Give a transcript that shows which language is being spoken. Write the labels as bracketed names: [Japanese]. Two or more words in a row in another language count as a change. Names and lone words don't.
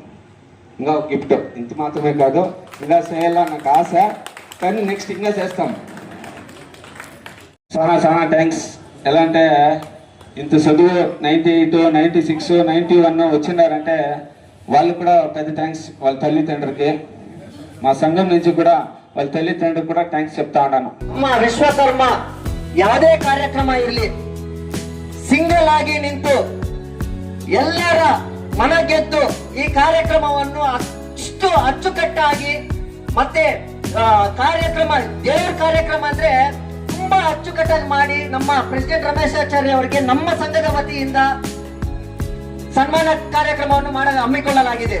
[Telugu] ఇంకా ఒక గిఫ్ట్ ఇంత మాత్రమే కాదు, ఇంకా చేయాలని నాకు ఆశ, కానీ నెక్స్ట్ ఇంకా చేస్తాం. చాలా చాలా థ్యాంక్స్. ఎలా అంటే ఇంత చదువు 98, 96, 91 వచ్చినారంటే వాళ్ళు కూడా పెద్ద థ్యాంక్స్. వాళ్ళ తల్లిదండ్రులకి, మా సంఘం నుంచి కూడా వాళ్ళ తల్లిదండ్రులకు కూడా థ్యాంక్స్ చెప్తా ఉన్నాను. [Kannada] ನಮ್ಮ ವಿಶ್ವಕರ್ಮ ಯಾವುದೇ ಕಾರ್ಯಕ್ರಮ ಇರಲಿ ಸಿಂಗಲ್ ಆಗಿ ನಿಂತು ಎಲ್ಲರ ಮನ ಗೆದ್ದು ಈ ಕಾರ್ಯಕ್ರಮವನ್ನು ಅಷ್ಟು ಅಚ್ಚುಕಟ್ಟಾಗಿ ಮತ್ತೆ ಕಾರ್ಯಕ್ರಮ ದೇವರ ಕಾರ್ಯಕ್ರಮ ಅಂದ್ರೆ ತುಂಬಾ ಅಚ್ಚುಕಟ್ಟಾಗಿ ಮಾಡಿ ನಮ್ಮ ಪ್ರೆಸಿಡೆಂಟ್ ರಮೇಶಾಚಾರ್ಯ ಅವರಿಗೆ ನಮ್ಮ ಸಂಘದ ವತಿಯಿಂದ ಸನ್ಮಾನ ಕಾರ್ಯಕ್ರಮವನ್ನು ಹಮ್ಮಿಕೊಳ್ಳಲಾಗಿದೆ.